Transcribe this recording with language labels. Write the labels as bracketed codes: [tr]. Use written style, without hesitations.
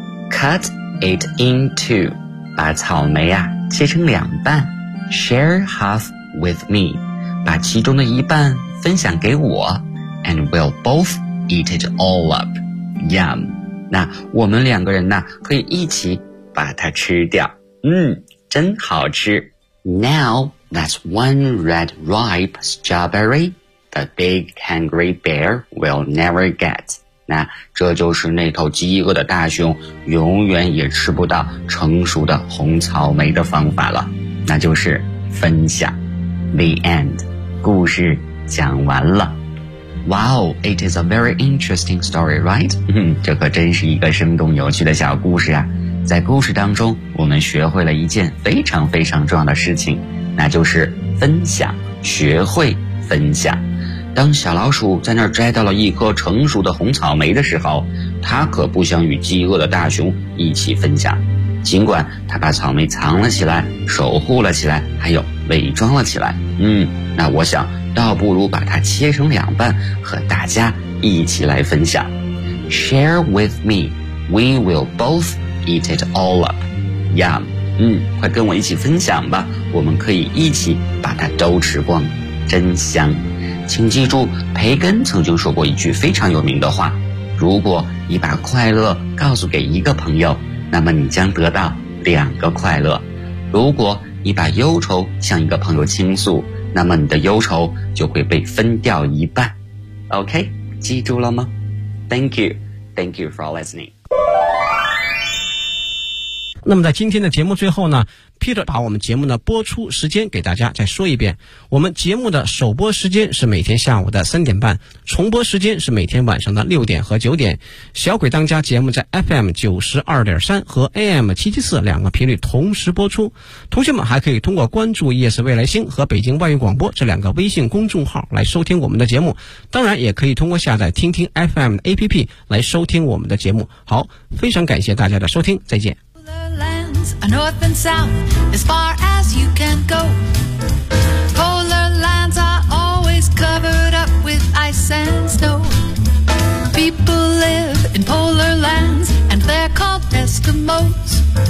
[en] Cut it in two, [zh] 把草莓啊切成两半。 [en] Share half with me, [zh] 把其中的一半分享给我 [en] and we'll both eat it all up. Yum. [zh] 那我们两个人呢可以一起把它吃掉。真好吃。 [en] Now, that's one red ripe strawberry the big hungry bear will never get. [zh] 那这就是那头饥饿的大熊永远也吃不到成熟的红草莓的方法了。那就是分享。 [en] The end. [zh] 故事讲完了。 [en] Wow, it is a very interesting story, right? [zh] 这可真是一个生动有趣的小故事啊。在故事当中，我们学会了一件非常非常重要的事情，那就是分享，学会分享。当小老鼠在那儿摘到了一颗成熟的红草莓的时候，它可不想与饥饿的大熊一起分享。尽管他把草莓藏了起来，守护了起来，还有伪装了起来。那我想倒不如把它切成两半，和大家一起来分享。 [en] Share with me, we will both eat it all up. Yum. [zh] 快跟我一起分享吧，我们可以一起把它都吃光，真香。请记住，培根曾经说过一句非常有名的话，如果你把快乐告诉给一个朋友，那么你将得到两个快乐。如果你把忧愁向一个朋友倾诉，那么你的忧愁就会被分掉一半。 [en] OK, [zh] 记住了吗？ [en] Thank you. Thank you for listening. [zh] 那么在今天的节目最后呢， Peter 把我们节目的播出时间给大家再说一遍。我们节目的首播时间是每天下午的3:30，重播时间是每天晚上的6:00和9:00。小鬼当家节目在 FM92.3 和 AM774 两个频率同时播出。同学们还可以通过关注 ES 未来星和北京外语广播这两个微信公众号来收听我们的节目。当然也可以通过下载听听 FM 的 APP 来收听我们的节目。好，非常感谢大家的收听，再见。 [en] Lands, north and south, as far as you can go. Polar lands are always covered up with ice and snow. People live in polar lands, and they're called Eskimos.